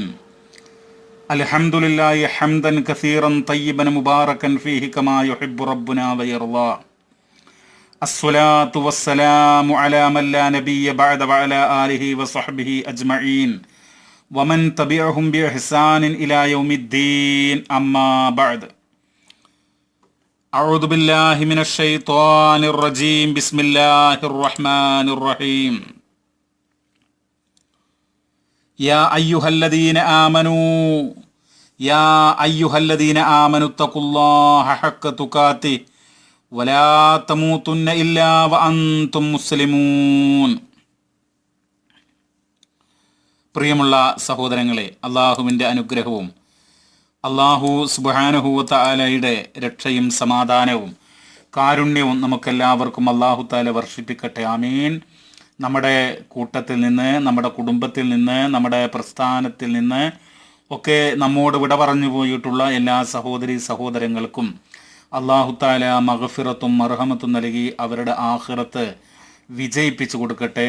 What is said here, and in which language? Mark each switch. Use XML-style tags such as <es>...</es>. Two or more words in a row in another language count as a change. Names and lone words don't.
<ar>الحمد لله حمدا كثيرا طيبا مباركا فيه كما يحب ربنا ويرضى. الصلاة والسلام على من لا نبي بعده وعلى آله وصحبه أجمعين ومن تبعهم بإحسان إلى يوم الدين. أما بعد. أعوذ بالله من الشيطان الرجيم. بسم الله الرحمن الرحيم. يا أيها الذين آمنوا اتقوا الله حق تقاته ولا تموتن إلا وأنتم مسلمون.</ar> <ml>പ്രിയമുള്ള സഹോദരങ്ങളെ, അള്ളാഹുവിൻ്റെ അനുഗ്രഹവും</ml> <ar>الله سبحانه وتعالى</ar> <ml>രക്ഷയും സമാധാനവും കാരുണ്യവും നമുക്കെല്ലാവർക്കും</ml> <ar>الله تعالى</ar> <ml>വർഷിപ്പിക്കട്ടെ. ആമീൻ. നമ്മുടെ കൂട്ടത്തിൽ നിന്ന്, നമ്മുടെ കുടുംബത്തിൽ നിന്ന്, നമ്മുടെ പ്രസ്ഥാനത്തിൽ നിന്ന് ഒക്കെ നമ്മോട് വിട പറഞ്ഞു പോയിട്ടുള്ള എല്ലാ സഹോദരി സഹോദരങ്ങൾക്കും</ml> <ar>الله تعالى</ar> <ml>മഗ്ഫിറത്തും മർഹമത്തും നൽകി അവരുടെ ആഖിറത്ത് വിജയിപ്പിച്ചു കൊടുക്കട്ടെ.</ml>